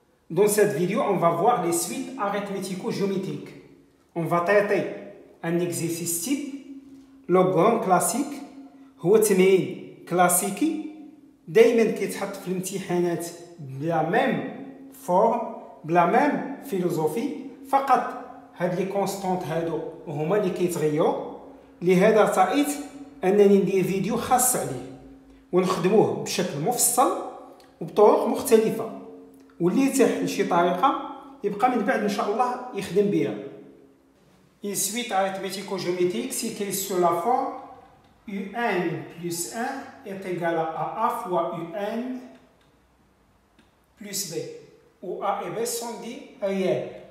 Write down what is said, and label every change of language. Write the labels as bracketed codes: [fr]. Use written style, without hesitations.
[fr] Dans cette vidéo, on va voir les suites arithmético-géométriques. On va traiter un exercice type, logogramme classique, [ar] هو تمرين كلاسيكي دائما كيتحط في الامتحانات بلا ميم فورم بلا ميم فيلوزوفي، فقط هاد لي كونستانت هادو هما اللي كيتغيروا. لهذا ارتأيت انني ندير فيديو خاص عليه ونخدموه بشكل مفصل وبطرق مختلفه، واللي يتاح لشي طريقه يبقى من بعد ان شاء الله يخدم بها. [fr] Une suite arithmético-géométrique s'écrit sur la forme UN plus 1 est égal à A fois UN plus B, où A et B sont des réels.